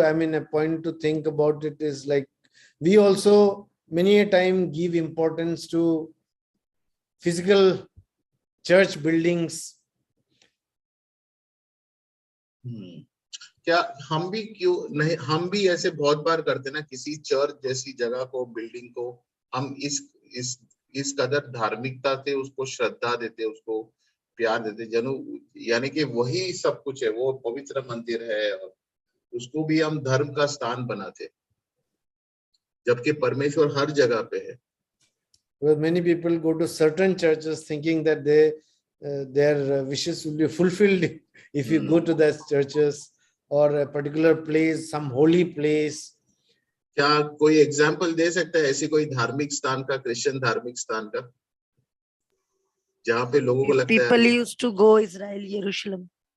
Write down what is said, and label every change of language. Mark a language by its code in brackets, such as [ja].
[en] I mean, a point to think about it is like we also many a time give importance to physical church buildings. [hi] क्या हम भी क्यों नहीं, हम भी ऐसे बहुत बार करते ना, किसी चर्च जैसी जगह को, बिल्डिंग को हम इस कदर धार्मिकता से उसको श्रद्धा देते, उसको प्यार देते, यानी कि वही सब कुछ है, वो पवित्र मंदिर है और उसको भी हम धर्म का स्थान बनाते, जबकि परमेश्वर हर जगह पे है. [en] Well, many people go to certain churches thinking that their wishes will be fulfilled if you go to those churches or a particular place, some holy place. [hi] क्या कोई एग्जाम्पल दे सकता है ऐसी कोई धार्मिक स्थान का, क्रिश्चियन धार्मिक स्थान का, जहाँ पे लोगों को लगता है [en] people used to go Israel, Jerusalem.